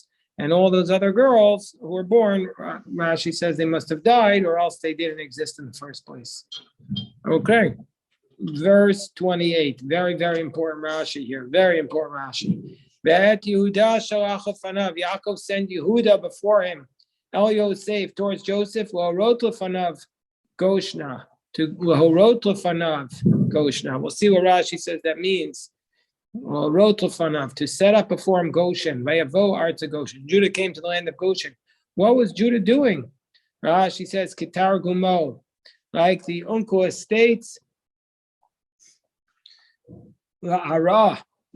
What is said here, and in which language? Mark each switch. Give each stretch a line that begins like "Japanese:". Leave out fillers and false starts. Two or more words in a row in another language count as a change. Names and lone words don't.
English: And all those other girls who were born, Rashi says they must have died or else they didn't exist in the first place. Okay. Verse 28. Very, very important Rashi here. Very important Rashi. Yaakov sent Yehuda before him.
Hebrew: אל יוסף
English: towards Joseph.
Hebrew: להורות לפניו גשנה. To להורות לפניו גשנה.
English: We'll see what Rashi says that means.
Hebrew: להורות לפניו,
English: to set up before him Goshen.
Hebrew: ויבא ארצה גשן.
English: Judah came to the land of Goshen. What was Judah doing? Rashi says Kitar Gumo, like the Uncle states. What does it mean?